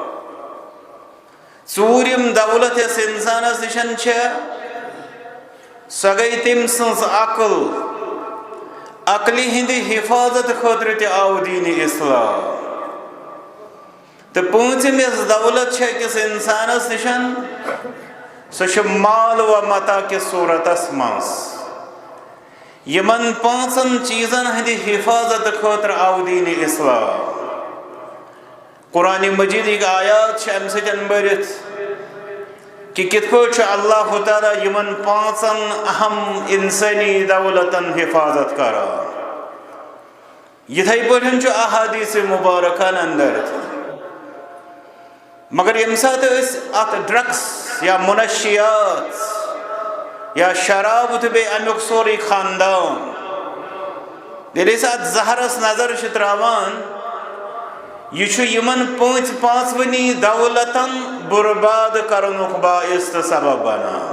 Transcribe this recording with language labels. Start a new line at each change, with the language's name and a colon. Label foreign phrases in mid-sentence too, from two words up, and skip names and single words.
Kashmiri: ژوٗرِم دولت یس انسانس نشن چھ سہ گئی تم سٕنٛز عقلی ہندی حفاظت خاطر تہ آو دین اسلام تو پونٛژِم یس دولت چھ أکِس انسانس نشن سہ چھ مال و متا کس صورتس منٛز یمن پانژن چیزن ہندی حفاظت خاطر آو دین اسلام قرآن مجید آیات چھ امہ سۭتۍ بٔرِتھ کہ کت پٲٹھۍ اللہ تعالیٰ یمن پانژن اہم انسانی دولتن حفاظت کران یتھے پٲٹھۍ چھُ احادیث مبارکن اندر مگر یمہ ساتہٕ أسۍ اتھ ڈرگس یا منشیات یا شراب تو بیٚیہِ امیُک سورُے خاندان ییٚلہِ أسۍ اتھ زہرس نظر چھِ تراوان یہ چھُ یمن پانژونی دولتن برباد کرنُک باعث تہٕ سبب بنان